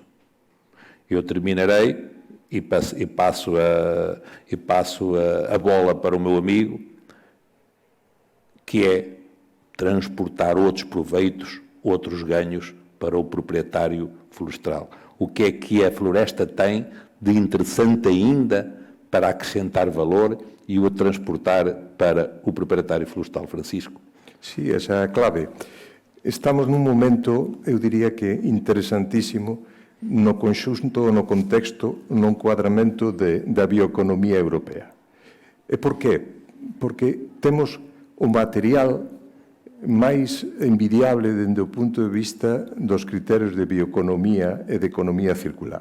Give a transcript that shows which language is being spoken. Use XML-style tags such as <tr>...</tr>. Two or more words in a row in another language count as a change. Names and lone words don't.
<pt>Eu terminarei e passo a bola para o meu amigo, que é transportar outros proveitos, outros ganhos para o proprietário florestal. O que é que a floresta tem de interessante ainda para acrescentar valor e o transportar para o proprietário florestal, Francisco?</pt> <gl>Sí, esa é a clave. Estamos nun momento, eu diría que interesantísimo, no conxunto, no contexto, no encuadramento da bioeconomía europea. E por qué? Porque temos o material máis envidiable dende o punto de vista dos criterios de bioeconomía e de economía circular.</gl>